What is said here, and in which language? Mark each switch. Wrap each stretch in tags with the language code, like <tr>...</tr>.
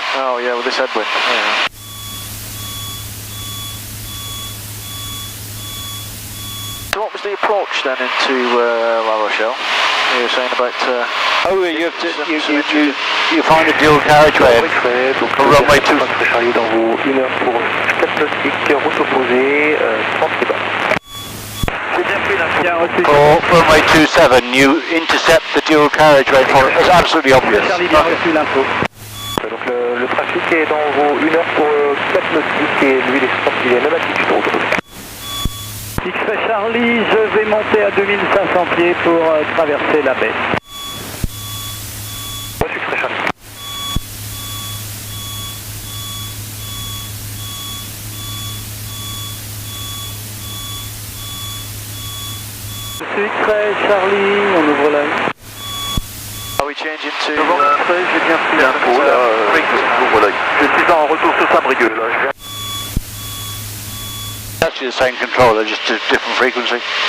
<en>Oh yeah, with this headwind. Yeah. So what was the approach then into La Rochelle? You were saying about... oh, you have to, you find a dual carriageway for runway 2.</en> <fr>Charlie dans vos 1 heure pour 4 nautiques, route opposée, 30 pieds bas.</fr> <en>For runway 27, you intercept the dual carriageway for it. It's absolutely obvious.</en> <fr>Donc le trafic est dans vos 1 heure pour 4 nautiques et lui il est sorti à la même altitude route opposée. X-ray Charlie, je vais monter à 2500 pieds pour traverser la baie. X-ray Charlie. X-ray Charlie, on ouvre l'œil.</fr> <en>Are we changing to...</en> <fr>J'ai bien pris l'info là, j'ouvre l'œil. Je suis en retour sur Saint-Brieuc là.</fr> <en>Actually the same controller, just a different frequency.</en>